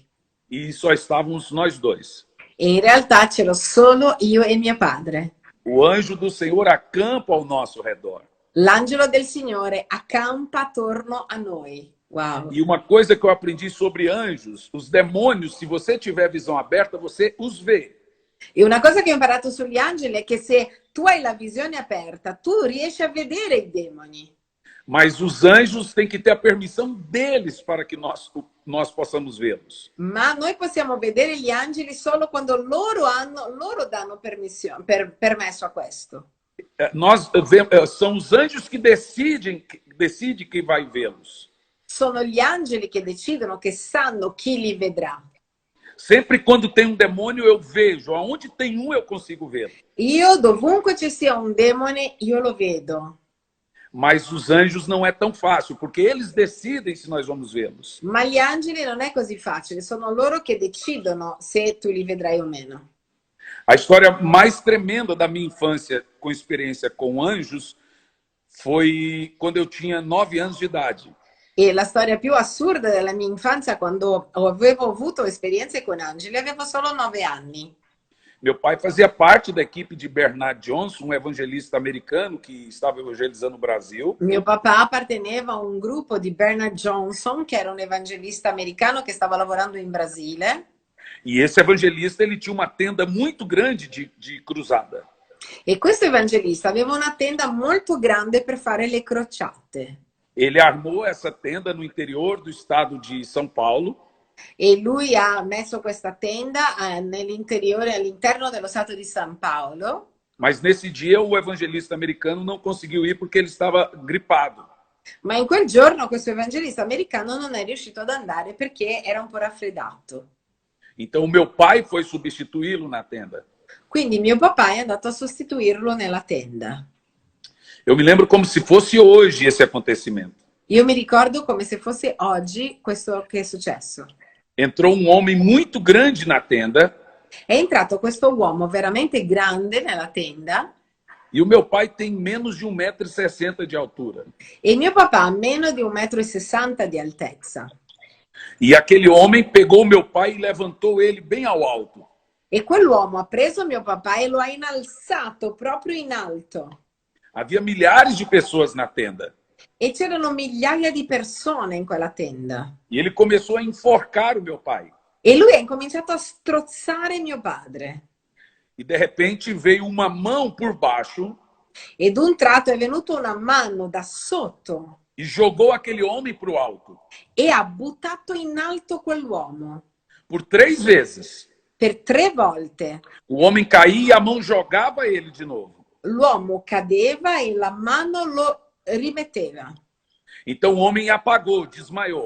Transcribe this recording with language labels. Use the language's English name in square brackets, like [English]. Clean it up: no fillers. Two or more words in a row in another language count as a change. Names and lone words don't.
[Portuguese] E só estávamos nós dois. [Italian] E in realtà c'ero solo io e mio padre. [Portuguese] O anjo do Senhor acampa ao nosso redor. [Italian] L'angelo del Signore accampa attorno a noi. Wow. [Portuguese] E uma coisa que eu aprendi sobre anjos, os demônios, se você tiver visão aberta, você os vê. [Italian] E una cosa che ho imparato sugli angeli è che se tu hai la visione aperta, tu riesci a vedere i demoni. [Portuguese] Mas os anjos têm que ter a permissão deles para que nós possamos vê-los. [Italian] Ma noi possiamo vedere gli angeli solo quando loro danno permesso a questo. [Portuguese] São os anjos que decidem quem vai vê-los. [Italian] Sono gli angeli che decidono, che sanno chi li vedrà. [Portuguese] Sempre quando tem um demônio, eu vejo. Aonde tem um, eu consigo vê-lo. [Italian] Io, dovunque ci sia un demone, io lo vedo. [Portuguese] Mas os anjos não é tão fácil, porque eles decidem se nós vamos vê-los. [Italian] Ma gli angeli non è così facile, sono loro che decidono se tu li vedrai o meno. [Portuguese] A história mais tremenda da minha infância com experiência com anjos foi quando eu tinha 9 anos de idade. [Italian] E la storia più assurda della mia infanzia, quando avevo avuto esperienze con angeli, avevo solo 9 anni. [Portuguese] Meu pai fazia parte da equipe de Bernard Johnson, um evangelista americano que estava evangelizando o Brasil. [Italian] Mio papà apparteneva a un gruppo di Bernard Johnson, che era un evangelista americano che stava lavorando in Brasile. [Portuguese] E esse evangelista ele tinha uma tenda muito grande de cruzada. [Italian] E questo evangelista aveva una tenda molto grande per fare le crociate. [Portuguese] Ele armou essa tenda no interior do estado de São Paulo. [Italian] E lui ha messo questa tenda all'interno dello stato di San Paolo. [Portuguese] Mas nesse dia o evangelista americano não conseguiu ir porque ele estava gripado. [Italian] Ma in quel giorno questo evangelista americano non è riuscito ad andare perché era un po' raffreddato. [Portuguese] Então o meu pai foi substituí-lo na tenda. [Italian] Quindi mio papà è andato a sostituirlo nella tenda. [Portuguese] Eu me lembro como se fosse hoje esse acontecimento. [Italian] Io mi ricordo come se fosse oggi questo che è successo. [Portuguese] Entrou um homem muito grande na tenda. [Italian] È entrato questo uomo veramente grande nella tenda. [Portuguese] E o meu pai tem menos de 1,60 m de altura. [Italian] E mio papà ha meno di 1,60 m di altezza. [Portuguese] E aquele homem pegou meu pai e levantou ele bem ao alto. [Italian] E quell'uomo ha preso mio papà e lo ha innalzato proprio in alto. [Portuguese] Havia milhares de pessoas na tenda. [Italian] E c'erano migliaia di persone in quella tenda. [Portuguese] E ele começou a enforcar o meu pai. [Italian] E lui ha incominciato a strozzare mio padre. [Portuguese] E de repente veio uma mão por baixo. [Italian] E d'un tratto è venuta una mano da sotto. [Portuguese] E jogou aquele homem para o alto. [Italian] E ha buttato in alto quell'uomo. [Portuguese] Por 3 vezes. [Italian] Per 3 volte. [Portuguese] O homem caía e a mão jogava ele de novo. [Italian] L'uomo cadeva e la mano lo rimetteva. [Portuguese] Então o homem apagou, desmaiou.